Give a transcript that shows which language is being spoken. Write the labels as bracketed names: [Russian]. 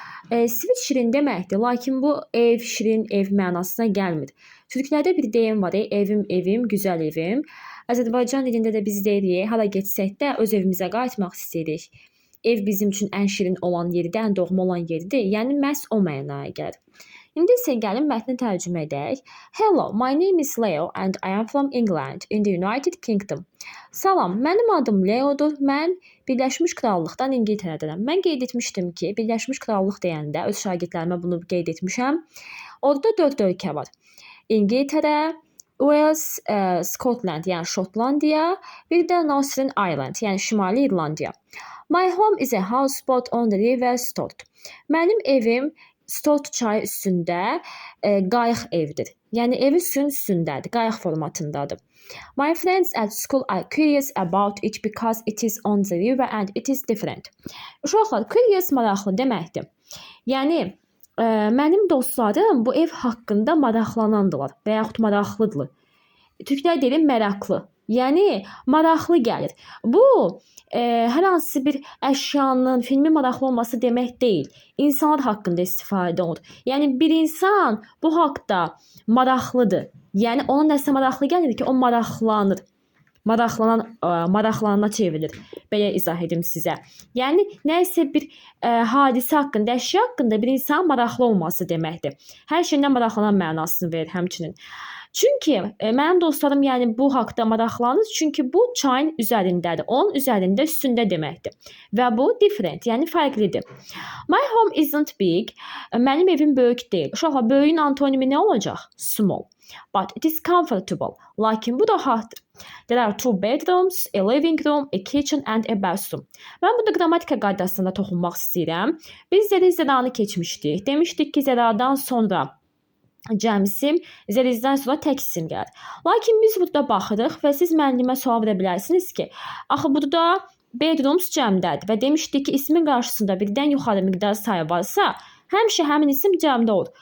[Azerbaijani] Sweet şirin deməkdir, lakin bu ev, şirin ev mənasına gəlmir. Türklərdə bir deyim var, evim, evim, gözəl evim. Azərbaycan dilində də biz deyirik, hara getsək də öz evimizə qayıtmaq istəyirik. Ev bizim üçün ən şirin olan yerdir, ən doğma olan yerdir. Yəni məhz o mənaya gəlir. İndi isə gəlin mətni tərcümə edək. [English] Hello, my name is Leo and I am from England in the United Kingdom. [Azerbaijani] Salam, mənim adım Leodur. Mən Birləşmiş Krallıqdan İngiltərədənəm. Mən qeyd etmişdim ki, Birləşmiş Krallıq deyəndə öz şagirdlərimə bunu qeyd etmişəm. Orada 4 ölkə var. İngiltərə, Wales, Scotland, yəni Şotlandiya, bir də Northern Ireland, yəni Şimali İrlandiya. [English] My home is a houseboat on the river Stort. [Azerbaijani] Mənim evim Stort çayı üstündə qayıq evdir. Yəni evi suyun üstündədir, qayıq formatındadır. [English] My friends at school are curious about it because it is on the river and it is different. [Azerbaijani] Uşaqlar, curious maraqlı deməkdir. Yəni mənim dostlarım bu ev haqqında maraqlanandılar və yaxud maraqlıdırlar. Türklər deyir məraklı. Yəni maraqlı gəlir. Bu hər hansı bir əşyanın, filmin maraqlı olması demək deyil. İnsanlar haqqında istifadə olunur. Yəni bir insan bu haqqda maraqlıdır. Yəni ona nəsə maraqlı gəlir ki, o maraqlanır. Maraqlanana çevrilir. Belə izah edim sizə. Yəni nəsə bir hadisə haqqında, əşya haqqında bir insan maraqlı olması deməkdir. Hər şeydən maraqlanan mənasını verir həmçinin. Çünki mənim dostlarım yəni bu haqqda maraqlanır, çünki bu çayın üzərindədir. Onun üzərində, üstündə deməkdir. Və bu different, yəni fərqlidir. [English] My home isn't big. [Azerbaijani] Mənim evim böyük deyil. Uşaqlar, böyüyün antonimi nə olacaq? [English] Small. But it is comfortable. [Azerbaijani] Lakin bu rahatdır. [English] There are 2 bedrooms, a living room, a kitchen and a bathroom. [Azerbaijani] Mən burada qrammatika qaydasına toxunmaq istəyirəm. Biz zəri-zəranı keçmişdik. Demişdik ki, zəradan sonra cəmsim, zərizdən sonra tək isim gəlir. Lakin biz burada baxırıq və siz müəllimə sual verə bilərsiniz ki, axı burada bedrooms cəmdədir və demişdik ki, ismin qarşısında birdən yuxarı miqdar sayı varsa, həmişə həmin isim cəmdə olur.